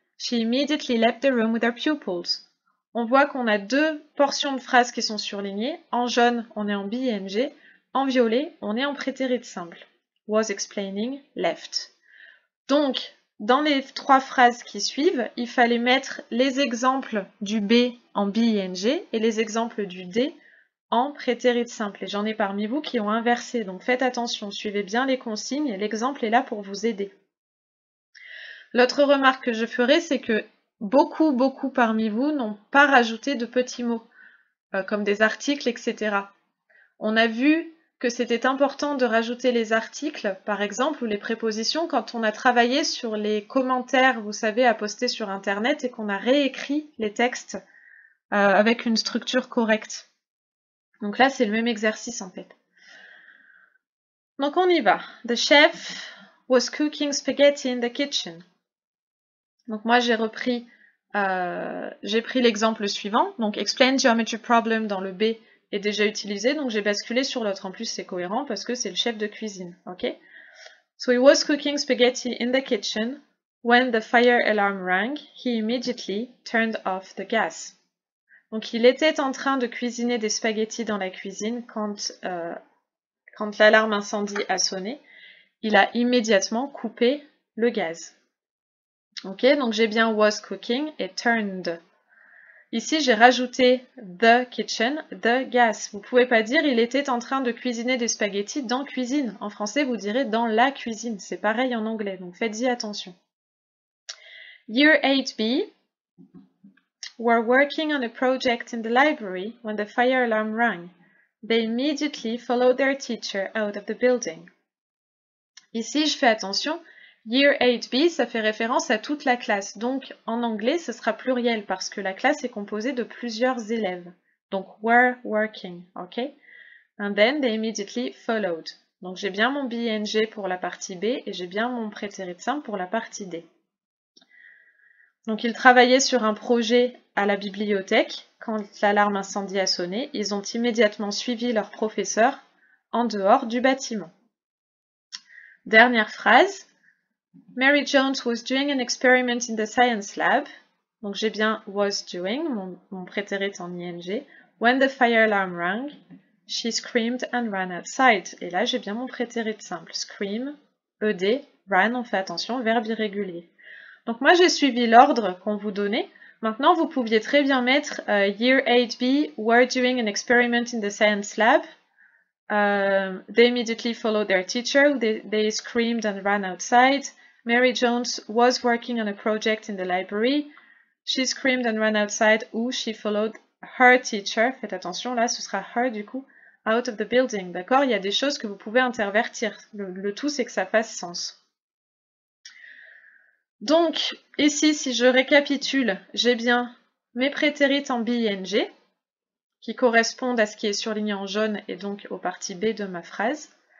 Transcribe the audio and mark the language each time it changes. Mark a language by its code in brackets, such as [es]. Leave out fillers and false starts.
[en] She immediately left the room with her pupils. [fr] On voit qu'on a deux portions de phrases qui sont surlignées. En jaune, on est en ing. En violet, on est en prétérite simple. [en] Was explaining, left. [fr] Donc, dans les trois phrases qui suivent, il fallait mettre les exemples du B en B-ing et les exemples du D en prétérite simple. Et j'en ai parmi vous qui ont inversé, donc faites attention, suivez bien les consignes, l'exemple est là pour vous aider. L'autre remarque que je ferai, c'est que beaucoup parmi vous n'ont pas rajouté de petits mots, comme des articles, etc. On a vu que c'était important de rajouter les articles, par exemple, ou les prépositions, quand on a travaillé sur les commentaires, vous savez, à poster sur Internet, et qu'on a réécrit les textes avec une structure correcte. Donc là, c'est le même exercice, en fait. Donc on y va. [en] The chef was cooking spaghetti in the kitchen. [fr] Donc moi, j'ai pris l'exemple suivant. Donc [en] explain geometry problem [fr] dans le B est déjà utilisé, donc j'ai basculé sur l'autre. En plus, c'est cohérent parce que c'est le chef de cuisine, ok? [en] So he was cooking spaghetti in the kitchen. When the fire alarm rang, he immediately turned off the gas. [fr] Donc il était en train de cuisiner des spaghettis dans la cuisine quand l'alarme incendie a sonné. Il a immédiatement coupé le gaz. Ok, donc j'ai bien [en] was cooking [fr] et turned. Ici, j'ai rajouté [en] the kitchen, the gas. [fr] Vous pouvez pas dire il était en train de cuisiner des spaghettis dans cuisine. En français, vous direz dans la cuisine. C'est pareil en anglais, donc faites-y attention. [en] Year 8B were working on a project in the library when the fire alarm rang. They immediately followed their teacher out of the building. [fr] Ici, je fais attention. Year 8B, ça fait référence à toute la classe. Donc, en anglais, ce sera pluriel parce que la classe est composée de plusieurs élèves. Donc, [en] were working, [fr] ok? [en] And then they immediately followed. [fr] Donc, j'ai bien mon BNG pour la partie B et j'ai bien mon prétérite simple pour la partie D. Donc, ils travaillaient sur un projet à la bibliothèque. Quand l'alarme incendie a sonné, ils ont immédiatement suivi leur professeur en dehors du bâtiment. Dernière phrase. [en] Mary Jones was doing an experiment in the science lab. [fr] Donc j'ai bien [en] was doing, [fr] mon prétérite en ing. [en] When the fire alarm rang, she screamed and ran outside. [fr] Et là j'ai bien mon prétérite simple. Scream, ed, ran, on fait attention, verbe irrégulier. Donc moi j'ai suivi l'ordre qu'on vous donnait. Maintenant vous pouviez très bien mettre [en] Year 8B were doing an experiment in the science lab. They immediately followed their teacher. They screamed and ran outside. Mary Jones was working on a project in the library. She screamed and ran outside, ou she followed her teacher. [fr] Faites attention, là, ce sera her du coup, [en] out of the building. [fr] D'accord? Il y a des choses que vous pouvez intervertir. Le tout, c'est que ça fasse sens. Donc, ici, si je récapitule, j'ai bien mes prétérites en B, ing, qui correspondent à ce qui est surligné en jaune et donc aux parties B de ma phrase.